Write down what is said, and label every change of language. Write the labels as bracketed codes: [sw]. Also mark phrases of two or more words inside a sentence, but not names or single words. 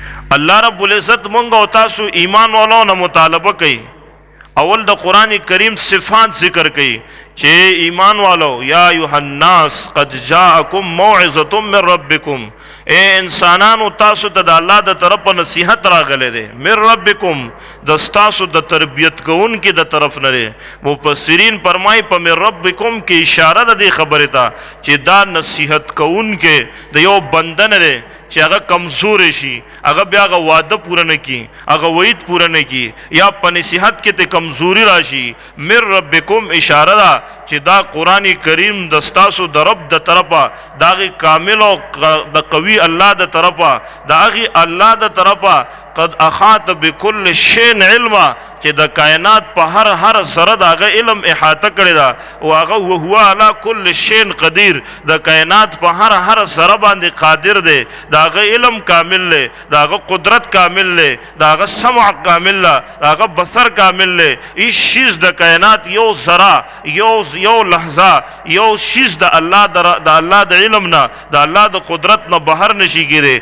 [ps] الله رب العزت مونږ او تاسو ایمان والو نه مطالبه کوي. اول د قران کریم صفات ذکر کوي چې ایمان والو [ar] یا ایها الناس قد جاءکم موعظه من ربکم، [ps] اے انسانانو تاسو ته د الله د طرف نصیحت راغله ده. [ar] من ربکم [ps] د تاسو د تربیت کوون کې د طرف نه ده. مفسرین فرمای په [ar] من ربکم [ps] کې اشاره ده د خبره ته چې دا نصیحت کوون کې د یو بندن ده چې هغه کمزور شي، هغه بیا هغه وعده پوره نه کی، هغه وعید پوره نه کی، یا په نصیحت کې ته کمزوری راشي. [ar] من ربکم [ps] اشاره ده چې دا قران کریم د تاسو د رب د طرفه داغه کامل او د قوي الله د طرفه داغه الله د طرفه [ar] قد احاط بكل شيء علما [ps] چې د کائنات په هر ذره داغه علم احاطه کړی دا او هغه [ar] هو علی کل شيء قدیر، [ps] د کائنات په هر ذره باندې قادر دی، داغه علم کامل دی، داغه قدرت کامل دی، داغه سمع کامل دی، داغه بصر کامل دی. هیڅ شیز د کائنات یو ذره یو لحظه یو شیز د الله د علم نه د الله د قدرت نه بهر نشي کېږي.